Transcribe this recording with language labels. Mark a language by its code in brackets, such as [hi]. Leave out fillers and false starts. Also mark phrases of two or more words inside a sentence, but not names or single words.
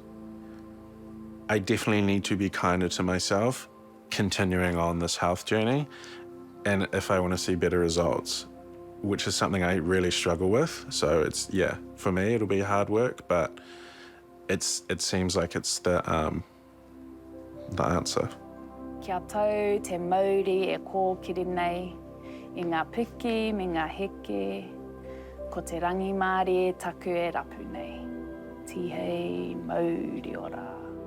[en] I definitely need to be kinder to myself, continuing on this health journey, and if I want to see better results, which is something I really struggle with. So it's, yeah, for me, it'll be hard work, but it seems like it's the answer. [mi] Kia tau te Māori e kōkiri nei, I ngā piki me ngā heke, ko te rangi Māori e taku e rapu nei. Tihei Māori ora.